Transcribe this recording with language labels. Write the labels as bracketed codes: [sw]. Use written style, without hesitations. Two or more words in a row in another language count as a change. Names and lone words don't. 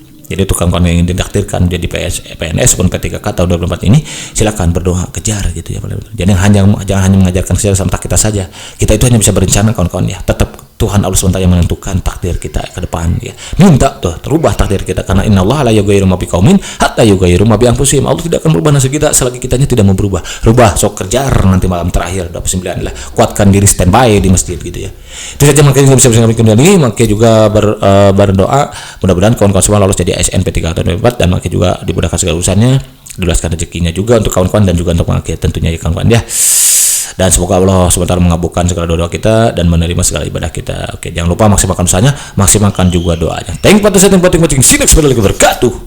[id] Jadi untuk kawan-kawan yang ingin ditakdirkan jadi PNS pun P3K tahun 2024 ini silakan berdoa kejar gitu ya. Jangan hanya mengajarkan sejarah sama kita saja. Kita itu hanya bisa berencana kawan-kawan ya. Tetap Tuhan Allah SWT yang menentukan takdir kita ke depan ya. Minta tuh terubah takdir kita, karena [ar] إن الله لا يغير ما بقوم حتى يغيروا ما بأنفسهم. [id] Allah tidak akan merubah nasib kita selagi kitanya tidak mau berubah. Rubah, sok kejar nanti malam terakhir 29 lah. Kuatkan diri standby di masjid gitu ya. Itu saja makanya bisa kembali, makanya juga berdoa mudah-mudahan kawan-kawan semua lolos jadi ASN P3K tahun 2024 dan makanya juga dimudahkan segala urusannya, diluaskan rezekinya juga untuk kawan-kawan dan juga untuk makanya tentunya ya kawan-kawan ya. Dan semoga Allah SWT mengabulkan segala doa kita dan menerima segala ibadah kita. Oke, jangan lupa maksimalkan usahanya, maksimalkan juga doanya. [en] Thank you for watching. See you next video. Wabarakatuh.